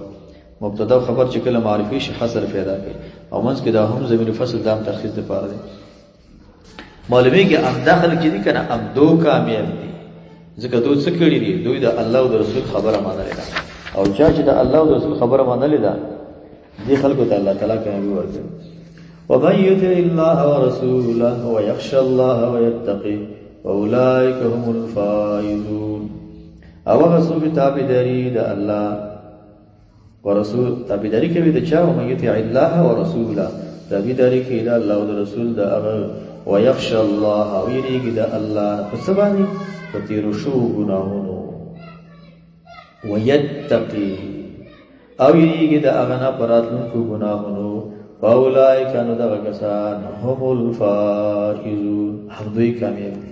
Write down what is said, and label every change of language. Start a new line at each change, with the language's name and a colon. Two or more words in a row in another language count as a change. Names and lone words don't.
Pashto: مبتدا او خبر چې کله معرفي شي حصر پیدا کوي، او منځ کې دا هم ضمیر فصل دام تخصیص لپاره دی. معلومیږي ام داخل کې دي کنه، ام دو کامیاب دي، ځکه دوی څه کړي دي؟ دوی د الله او د رسول خبره منلې ده، او چا چې د الله او د رسول خبره منلې ده دې خلکو ته الله تعالی کامیابي ورکړي.
Arabic: ومن يطع الله ورسوله ويخشى الله ويتقي فاولئك هم الفائزون.
Pashto: او رسول تابعداري د
Arabic: الله ورسول،
Pashto: تابعداري کوي د چا؟
Arabic: ومن يطع الله ورسوله،
Pashto: تابعداري کوي د الله او د رسول د هغه،
Arabic: ويخشى الله،
Pashto: او یریږي د الله په څه باندې؟ په تېرو شوو ګناهونو، ويتقي، او یریږي د هغه نه په راتلونکو ګناهونو. فاولئک، نو دغه کسان
Arabic: هم الفائزون،
Pashto: هم دوی کامیاب دي.